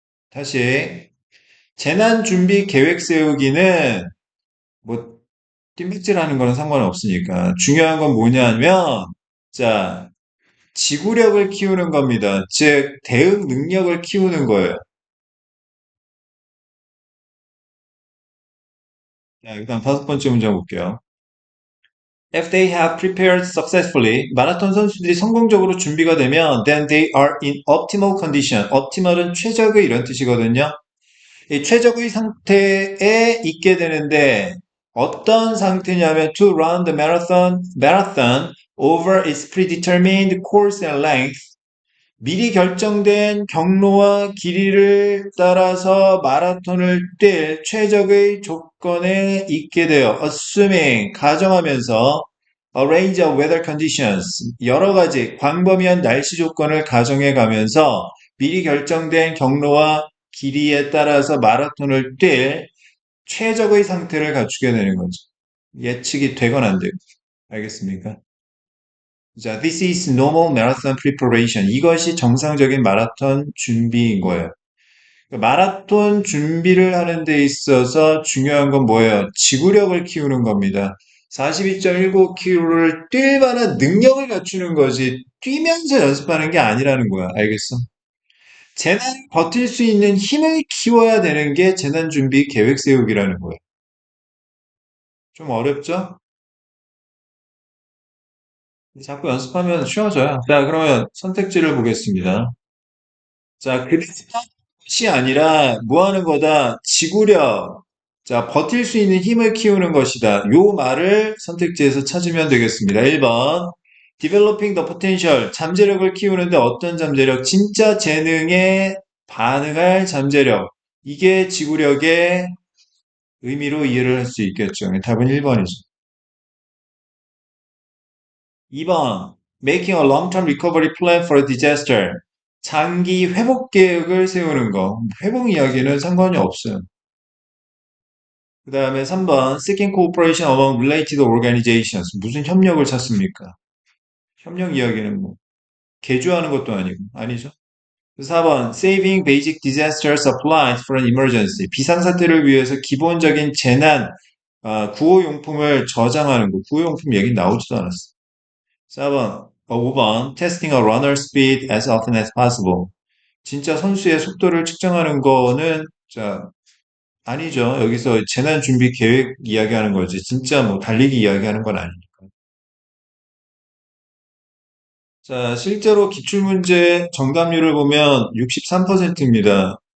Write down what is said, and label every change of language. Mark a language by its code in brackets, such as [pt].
[ko] 다시 재난 준비 계획 세우기는 뭐 뜀백질하는 거는 상관없으니까 중요한 건 뭐냐면 자 지구력을 키우는 겁니다. 즉 대응 능력을 키우는 거예요. 자, 일단 다섯 번째 문제 볼게요. [en] If they have prepared successfully, [ko] 마라톤 선수들이 성공적으로 준비가 되면 [en] then they are in optimal condition. [ko] optimal은 최적의 이런 뜻이거든요. 이 최적의 상태에 있게 되는데 어떤 상태냐면 [en] to run the marathon over its predetermined course and length. [ko] 미리 결정된 경로와 길이를 따라서 마라톤을 뛸 최적의 조건에 있게 되어 assuming 가정하면서 [en] a range of weather conditions [ko] 여러 가지 광범위한 날씨 조건을 가정해 가면서 미리 결정된 경로와 길이에 따라서 마라톤을 뛸 최적의 상태를 갖추게 되는 거죠. 예측이 되건 안 되고. 알겠습니까? [en] 자, this is normal marathon preparation. [ko] 이것이 정상적인 마라톤 준비인 거예요. 마라톤 준비를 하는 데 있어서 중요한 건 뭐예요? 지구력을 키우는 겁니다. 42.19km를 뛸 만한 능력을 갖추는 거지 뛰면서 연습하는 게 아니라는 거야. 알겠어? 재난 버틸 수 있는 힘을 키워야 되는 게 재난 준비 계획 세우기라는 거예요. 좀 어렵죠? 자꾸 연습하면 쉬워져요. 자, 그러면 선택지를 보겠습니다. 자, 그것이 아니라 뭐 하는 거다? 지구력. 자, 버틸 수 있는 힘을 키우는 것이다. 요 말을 선택지에서 찾으면 되겠습니다. [en] 1번. Developing the potential. [ko] 잠재력을 키우는데 어떤 잠재력? 진짜 재능에 반응할 잠재력. 이게 지구력의 의미로 이해를 할 수 있겠죠. 답은 1번이죠. 2번. [en] Making a long-term recovery plan for a disaster. [ko] 장기 회복 계획을 세우는 거. 회복 이야기는 상관이 없어요. 그 다음에 3번. [en] Seeking cooperation among related organizations. [ko] 무슨 협력을 찾습니까? 협력 이야기는 뭐, 개조하는 것도 아니고, 아니죠. 4번. [en] Saving basic disaster supplies for an emergency. [ko] 비상사태를 위해서 기본적인 재난, 구호용품을 저장하는 거. 구호용품 얘기 나오지도 않았어. [en] 4번, 5번, testing a runner speed as often as possible. [ko] 진짜 선수의 속도를 측정하는 거는, 자, 아니죠. 여기서 재난 준비 계획 이야기하는 거지. 진짜 뭐 달리기 이야기하는 건 아니니까. 자, 실제로 기출문제 정답률을 보면 63%입니다.